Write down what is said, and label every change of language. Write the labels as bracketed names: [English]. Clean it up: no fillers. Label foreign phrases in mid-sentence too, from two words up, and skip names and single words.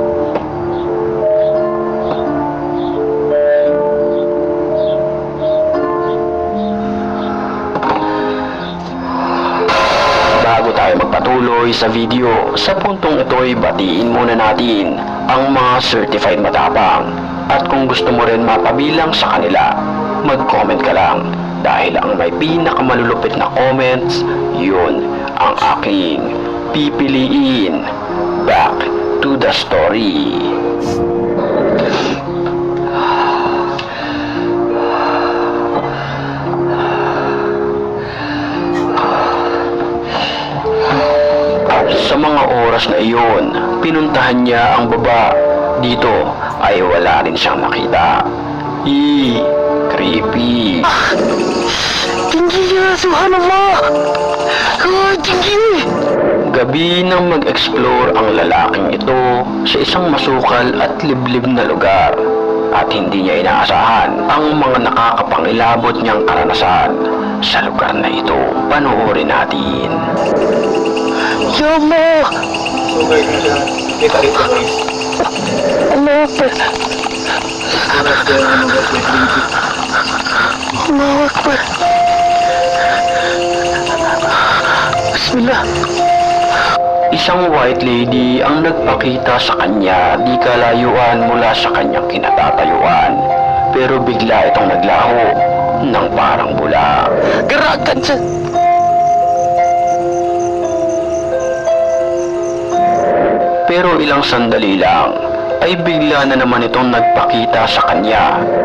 [Filipino] Bago tayo magpatuloy sa video, sa puntong ito ay batiin muna natin ang mga certified matapang. At kung gusto mo rin mapabilang sa kanila, mag-comment ka lang. Dahil ang may pinakamalulupit na comments, yun ang aking pipiliin. [English] Back to the story. [Filipino] Sa mga oras na iyon, pinuntahan niya ang baba. Dito ay wala rin siyang nakita. Creepy. [Indonesian] Tinggi ya, subhanallah. Tinggi. [Filipino] Gabi nang mag-explore ang lalaking ito sa isang masukal at liblib na lugar. At hindi niya inaasahan ang mga nakakapangilabot niyang karanasan sa lugar na ito. Panoorin natin. [Arabic] يا الله. [Filipino] So guys, kita rito guys. [Arabic] الله أكبر. [Filipino] Oras na ano guys, may creepy. [Arabic] الله أكبر. بسم الله. [Filipino] Isang [English] white lady [Filipino] ang nagpakita sa kanya di kalayuan mula sa kanyang kinatatayuan. Pero bigla itong naglaho ng parang bula. Gerakan siya. Pero ilang sandali lang ay bigla na naman itong nagpakita sa kanya.